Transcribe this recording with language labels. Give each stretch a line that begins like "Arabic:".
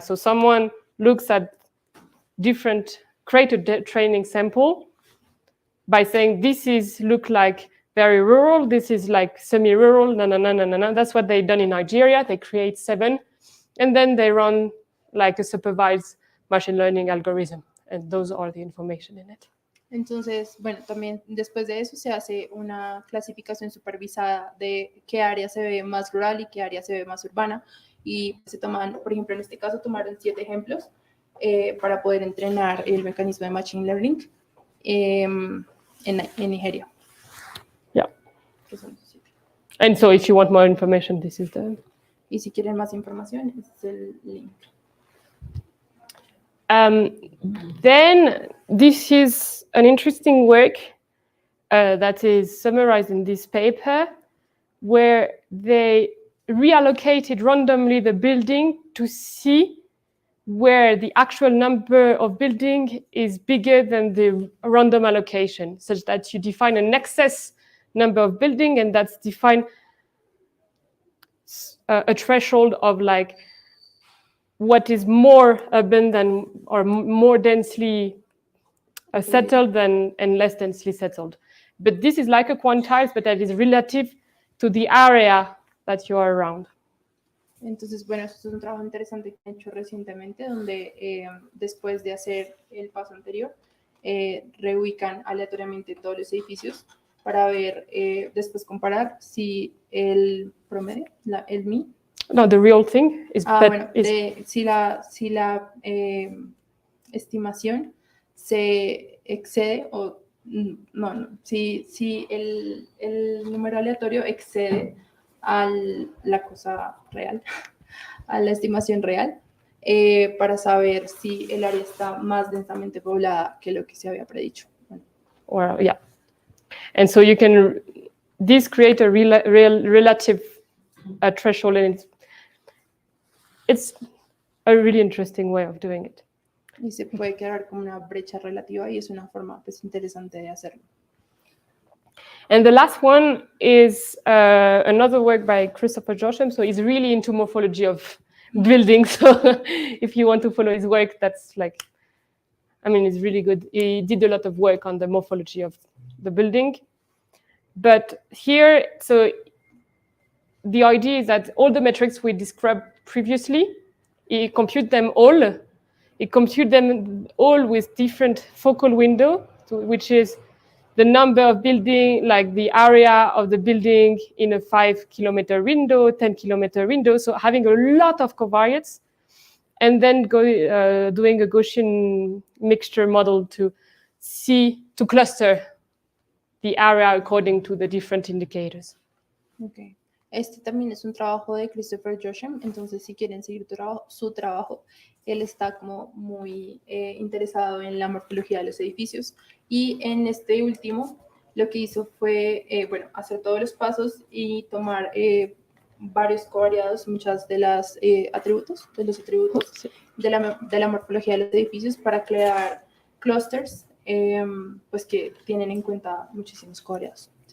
English: So someone looks at create a training sample by saying, this is look like very rural, this is like semi-rural, no. That's what they've done in Nigeria. They create 7, and then they run like a supervised machine learning algorithm, and those are the information in it.
Spanish: Entonces, bueno, también después de eso se hace una clasificación supervisada de qué área se ve más rural y qué área se ve más urbana. Y se toman, por ejemplo, en este caso tomaron 7 ejemplos para poder entrenar el mecanismo de Machine Learning en Nigeria.
English: Yeah. And so if you want more information, this is the...
Spanish: Y si quieren más información, este es el link.
English: Then this is an interesting work that is summarized in this paper, where they reallocated randomly the building to see where the actual number of building is bigger than the random allocation, such that you define an excess number of building, and that's defined a threshold of like what is more urban than, or more densely settled than, and less densely settled. But this is like a quantile, but that is relative to the area that you are around.
Spanish: Entonces, bueno, esto es un trabajo interesante que he hecho recientemente, donde después de hacer el paso anterior, reubican aleatoriamente todos los edificios para ver, después comparar si el promedio, el mean.
English: No, the real thing is
Spanish: bueno, si la estimación se excede o si el número aleatorio excede a la cosa real, a la estimación real, para saber si el área está más densamente poblada que lo que se había predicho.
English: Well, yeah. And so you can create a relative threshold, and it's a really interesting way of doing it.
Spanish: Y se puede crear como una brecha relativa, y es una forma pues interesante de hacerlo.
English: And the last one is another work by Christopher Josham. So he's really into morphology of buildings. So if you want to follow his work, that's like, I mean, it's really good. He did a lot of work on the morphology of the building. But here, so the idea is that all the metrics we described previously, he compute them all. He compute them all with different focal window, which is the number of building, like the area of the building in a 5-kilometer window, 10-kilometer window. So having a lot of covariates, and then doing a Gaussian mixture model to cluster the area according to the different indicators. Okay.
Spanish: Este también es un trabajo de Christopher Josham, entonces si quieren seguir su trabajo, él está como muy interesado en la morfología de los edificios, y en este último lo que hizo fue, bueno, hacer todos los pasos y tomar varios covariados, muchas de los atributos de la morfología de los edificios para crear clusters pues que tienen en cuenta muchísimos covariados.